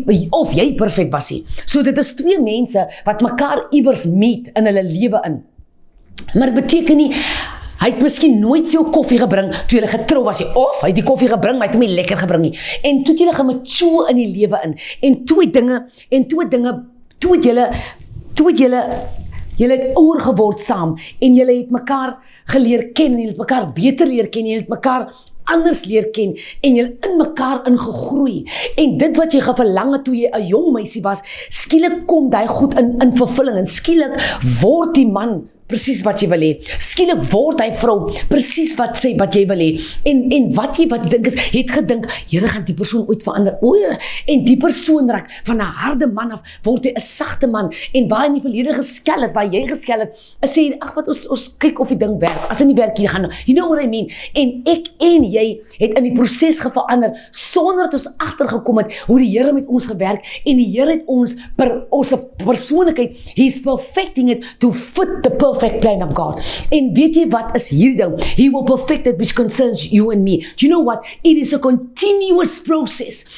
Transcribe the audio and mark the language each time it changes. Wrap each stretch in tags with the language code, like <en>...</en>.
<af>Of jy perfek was nie. So dit is twee mense wat mekaar iewers meet in hulle lewe in. Maar dit beteken nie, hy het miskien nooit veel koffie gebring toe hulle getrou was nie. Of hy het die koffie gebring, maar hy het hom nie lekker gebring nie. En toe het julle gemature in die lewe in. En toe het julle het ouer geword saam. En julle het mekaar geleer ken, en julle het mekaar beter leer ken, en julle het mekaar anders leer ken, en jy in mekaar ingegroei, en dit wat jy geverlang het toe jy 'n jong meisie was, skielik kom die goed in vervulling, en skielik word die man presies wat jy wil hê, skielik word hy vrou presies wat jy wil hê, en wat jy dink is, het gedink, Here, gaan die persoon ooit verander, en die persoon raak van 'n harde man af, word hy 'n sagte man, en waar in die verlede geskel het, waar jy geskel het, sê, ag wat ons kyk of die ding werk, as hy nie werk, jy gaan,</af> <en>you know what I mean,</en> <af>en ek en jy het in die proses verander, sonder dat ons agtergekom het, hoe die Here met ons gewerk, en die Here het ons, ons persoonlikheid,</af> <en>he's perfecting it, to fit the perfect plan of God.</en> <af>En weet jy wat is hierdie ding?</af> <en>He will perfect that which concerns you and me. Do you know what? It is a continuous process.</en>